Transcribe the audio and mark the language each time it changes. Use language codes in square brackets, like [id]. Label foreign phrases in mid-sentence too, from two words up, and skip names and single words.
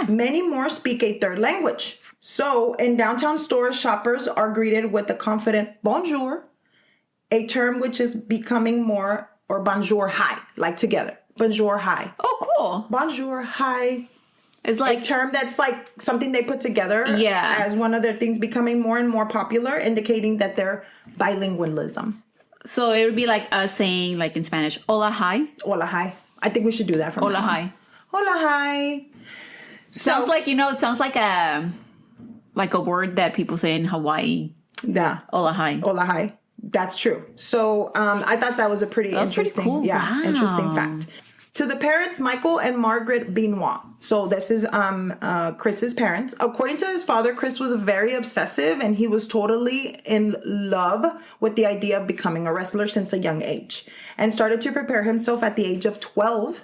[en] Many more speak a third language. So in downtown stores, shoppers are greeted with the confident bonjour, a term which is becoming more, or bonjour hi, like together. Bonjour hi. Oh, cool. Bonjour hi. It's like a term that's like something they put together as one of their things, becoming more and more popular, indicating that they're bilingualism. So it would be like us saying, like in Spanish, hola, hi. Hola, hi. I think we should do that from hola, now on. Hi. Hola, hi. Sounds like a word that people say in Hawaii. Yeah. Hola, hi. Hola, hi. That's true. So I thought that was a pretty interesting, cool. Wow. Interesting fact. To the parents, Michael and Margaret Benoit. So this is Chris's parents. According to his father, Chris was very obsessive and he was totally in love with the idea of becoming a wrestler since a young age and started to prepare himself at the age of 12.